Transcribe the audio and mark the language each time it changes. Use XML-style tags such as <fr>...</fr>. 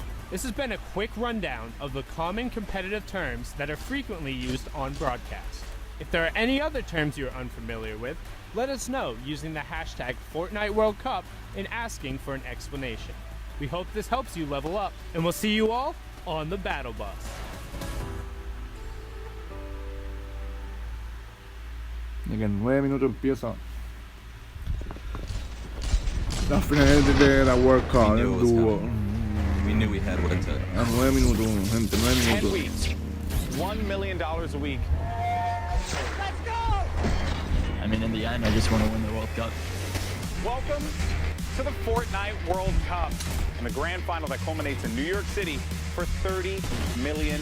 <en>This has been a quick rundown of the common competitive terms that are frequently used on broadcast. If there are any other terms you're unfamiliar with, let us know using the hashtag Fortnite World Cup and asking for an explanation. We hope this helps you level up, and we'll see you all on the battle bus.</en> <es>De que en 9 minutos empieza la final de la World Cup, el dúo.</es> <en>We knew we had what it took.</en> <es>A 9 minutos, gente, 9 10 minutos.</es> <en>weeks, $1 million a week. Let's go! I mean, in the end, I just want to win the World Cup. Welcome to the Fortnite World Cup and the grand final that culminates in New York City for $30 million.</en>